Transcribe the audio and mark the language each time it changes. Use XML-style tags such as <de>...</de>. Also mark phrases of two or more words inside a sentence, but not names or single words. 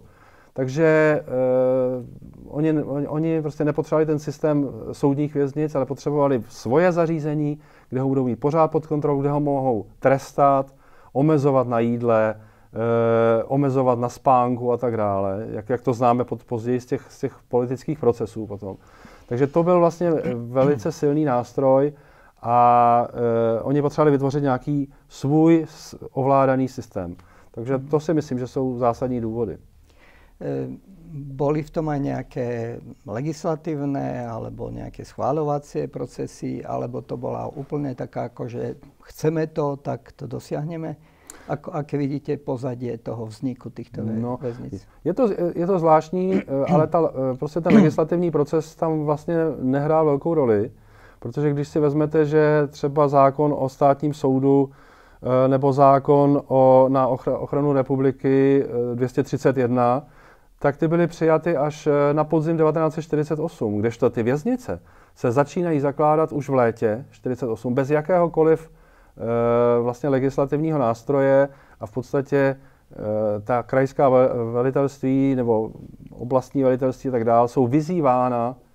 <cs>Takže oni prostě nepotřebovali ten systém soudních věznic, ale potřebovali svoje zařízení, kde ho budou mít pořád pod kontrolou, kde ho mohou trestat, omezovat na jídle, omezovat na spánku a tak dále, jak to známe později z těch politických procesů potom. Takže to byl vlastně velice silný nástroj a oni potřebovali vytvořit nějaký svůj ovládaný systém. Takže to si myslím, že jsou zásadní důvody.</cs> <sk>Boli v tom aj nejaké legislatívne alebo nejaké schváľovacie procesy, alebo to bola úplne taká, ako že chceme to, tak to dosiahneme? Aké vidíte pozadie toho vzniku týchto väznic?</sk> <cs>Je to zvláštní, ale prostě ten legislativní proces tam vlastně nehrál velkou roli, protože když si vezmete, že třeba zákon o státním soudu nebo zákon na ochranu republiky 231, tak ty byly přijaty až na podzim 1948, kdežto ty věznice se začínají zakládat už v létě 1948 bez jakéhokoliv vlastně legislativního nástroje a v podstatě ta krajská velitelství nebo oblastní velitelství a tak dále jsou vyzývána,</cs>